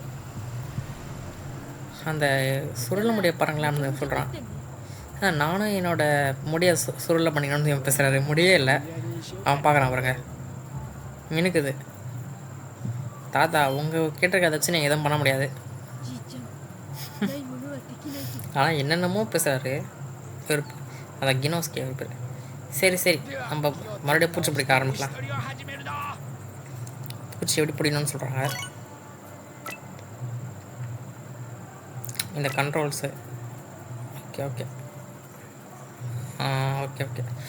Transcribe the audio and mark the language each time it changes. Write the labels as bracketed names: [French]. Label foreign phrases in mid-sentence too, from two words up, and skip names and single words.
[Tamil] அந்த சுருள முடிய பாருங்களான்னு சொல்கிறான். நானும் என்னோடய முடியை சுருளை பண்ணிக்கணும்னு பேசுகிறாரு. முடியே இல்லை, அவன் பார்க்குறான் பாருங்க, மினுக்குது. தாத்தா உங்கள் கேட்டிருக்கதை வச்சு நீங்கள் எதுவும் பண்ண முடியாது. [Japanese] じいちゃんないものはできないけど [Tamil] ஆனால் என்னென்னமோ பேசுகிறாரு இவர். அதான் கினோஸ்கே அவர் பேர். சரி சரி, நம்ம மறுபடியும் பூச்சி பிடிக்க ஆரம்பிக்கலாம். பூச்சி எப்படி பிடிக்கணும்னு சொல்கிறாங்க. இந்த கண்ட்ரோல்ஸு. [English] okay okay okay okay.